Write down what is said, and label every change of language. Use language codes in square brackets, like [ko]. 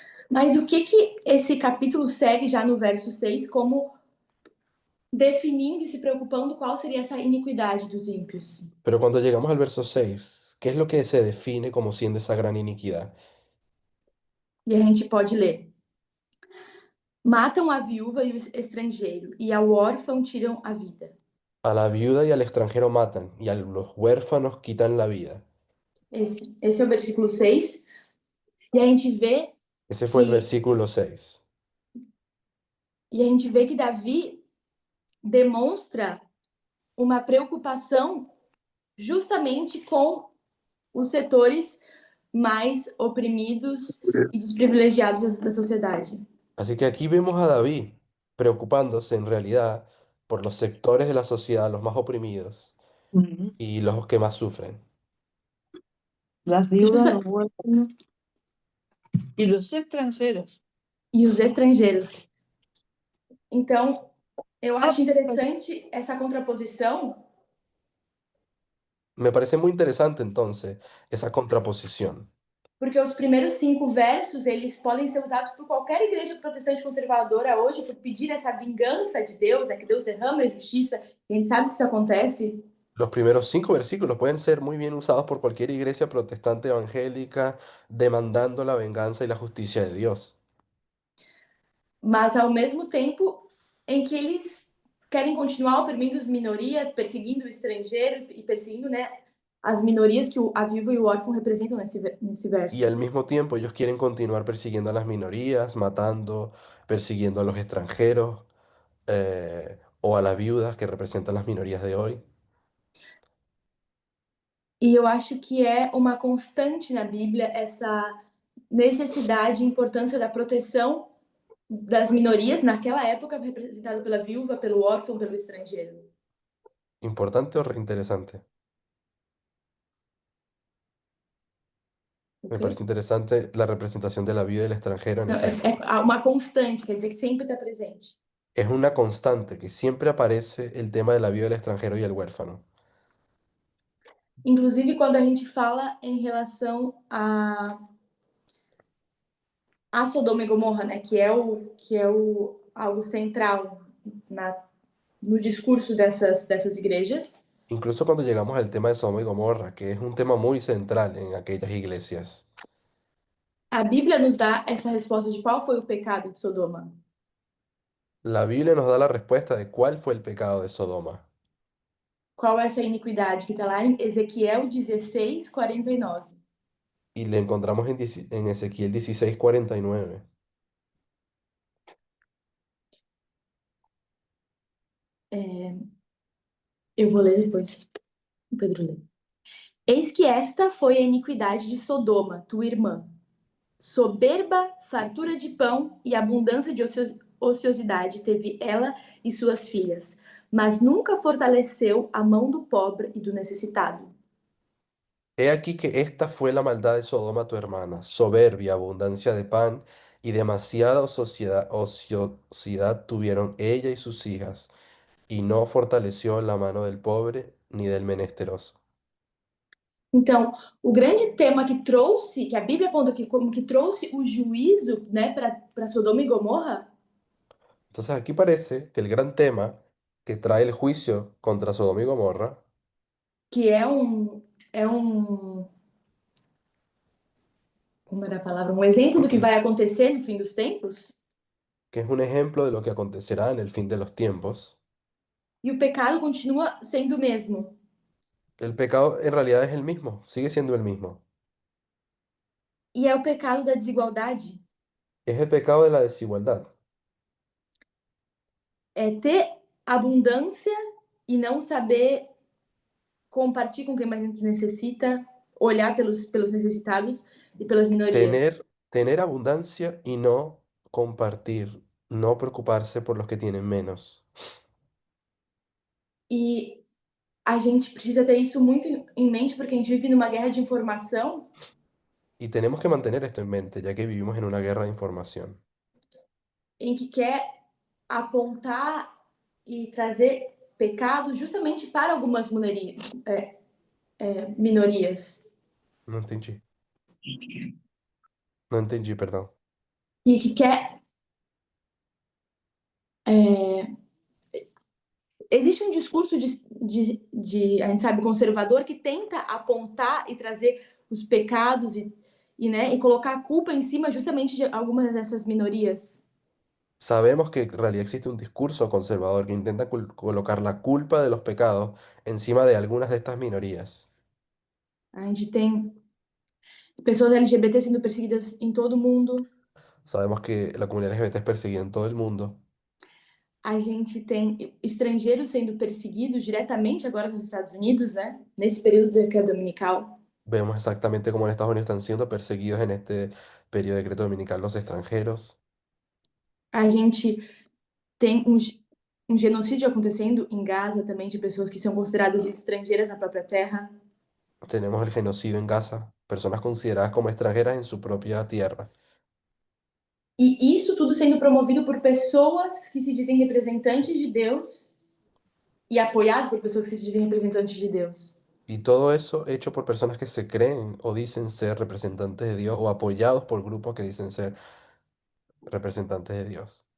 [pt] Mas o que esse capítulo segue já no verso 6 como definindo e se preocupando qual seria essa iniquidade dos ímpios. [es] Pero cuando llegamos al verso 6, ¿qué es lo que se define como siendo esa gran iniquidad? [pt] E a gente pode ler: matam a viúva e o estrangeiro, e ao órfão tiram a vida. [es] A la viuda y al extranjero matan, y a los huérfanos quitan la vida. [pt] Esse é o versículo 6. E a gente vê [es] Ese fue el [pt] que, [es] versículo 6. [pt] Davi demonstra uma preocupação justamente com os setores mais oprimidos e desprivilegiados da sociedade. [es] Así que aquí vemos a David preocupándose en realidad por los sectores de la sociedad, los más oprimidos Ujú. y los que más sufren. Las viudas, [pt] Justa- [es] los huérfanos y los extranjeros. [pt] E os estrangeiros. Então, eu Ah, acho interessante essa contraposição, [es] Me parece muy interesante entonces esa contraposición, [pt] porque os primeiros 5 versos, eles podem ser usados por qualquer igreja protestante conservadora hoje para pedir essa vingança de Deus, que Deus derrama a justiça. E a gente sabe que isso acontece. [es] Los primeros 5 versículos pueden ser muy bien usados por cualquier iglesia protestante evangélica demandando la venganza y la justicia de Dios. [pt] Mas ao mesmo tempo em que eles querem continuar oprimindo as minorias, perseguindo o estrangeiro e perseguindo, né, as minorias que a viúva e o órfão representam nesse [es] Y [pt] verso. [es] al mismo tiempo ellos quieren continuar persiguiendo a las minorías, matando, persiguiendo a los extranjeros o a las viudas que representan las minorías de hoy. [pt] E eu acho que é uma constante na Bíblia essa necessidade e importância da proteção das minorias, naquela época representada pela viúva, pelo órfão, pelo estrangeiro. [es] ¿Importante o interesante? Me Ok? parece interesante la representación de la viuda y el extranjero en [pt] Não, [es] esa época. [pt] é uma constante, quer dizer que sempre está presente. [es] Es una constante que siempre aparece el tema de la viuda, el extranjero y el huérfano. [pt] Inclusive quando a gente fala em relação a Sodoma e Gomorra, né, que é o algo central no discurso dessas igrejas. [es] Incluso cuando llegamos al tema de Sodoma y Gomorra, que es un tema muy central en aquellas iglesias. [pt] A Bíblia nos dá essa resposta de qual foi o pecado de Sodoma. [es] La Biblia nos da la respuesta de cuál fue el pecado de Sodoma. [pt] Qual é essa iniquidade que está lá em Ezequiel 16:49. [es] Y le encontramos en Ezequiel 16:49. [pt] Eu vou ler depois. O Pedro lê. Eis que esta foi a iniquidade de Sodoma, tua irmã. Soberba, fartura de pão e abundância de ociosidade teve ela e suas filhas, mas nunca fortaleceu a mão do pobre e do necessitado. [es] He aquí que esta fue la maldad de Sodoma tu hermana, soberbia, abundancia de pan y demasiada ociosidad tuvieron ella y sus hijas, y no fortaleció la mano del pobre ni del menesteroso. [pt] Então, o grande tema que a Bíblia aponta aqui como que trouxe o juízo, né, para Sodoma e Gomorra, [es] Entonces aquí parece que el gran tema que trae el juicio contra Sodoma y Gomorra, [pt] que é um, como era a palavra, um exemplo do que vai acontecer no fim dos tempos, [es] que es un ejemplo de lo que acontecerá en el fin de los tiempos, [pt] e o pecado continua sendo o mesmo. [es] el pecado en realidad es el mismo, sigue siendo el mismo. [pt] E é o pecado da desigualdade. [es] Es el pecado de la desigualdad. [pt] É ter abundância e não saber compartilhar com quem mais necessita, olhar pelos necessitados e pelas minorias. [es] Tener abundancia y no compartir, no preocuparse por los que tienen menos. [pt] E a gente precisa ter isso muito em mente porque a gente vive numa guerra de informação [es] Y tenemos que mantener esto en mente, ya que vivimos en una guerra de información, [pt] em que quer apontar e trazer pecados justamente para algumas minorias. [es] No entendí. No entendí, perdón. [pt] E que quer existe um discurso a gente sabe, conservador que tenta apontar e trazer os pecados né, e colocar a culpa em cima justamente de algumas dessas minorias. [es] Sabemos que en realidad existe un discurso conservador que intenta colocar la culpa de los pecados encima de algunas de estas minorías. [pt] A gente tem pessoas LGBT sendo perseguidas em todo o mundo. [es] Sabemos que la comunidad LGBT es perseguida en todo el mundo. [pt] A gente tem estrangeiros sendo perseguidos diretamente agora nos Estados Unidos, né? Nesse período que é dominical. [es] Vemos exactamente cómo en Estados Unidos están siendo perseguidos en este periodo de decreto dominical los extranjeros. [pt] A gente tem um genocídio acontecendo em Gaza também de pessoas que são consideradas estrangeiras na própria terra. [es] Tenemos el genocidio en Gaza, personas consideradas como extranjeras en su propia tierra. [pt] E isso tudo sendo promovido por pessoas que se dizem representantes de Deus e apoiado por pessoas que se dizem representantes de Deus. [es] Y todo eso hecho por personas que se creen o dicen ser representantes de Dios o apoyados por grupos que dicen ser representantes de Dios.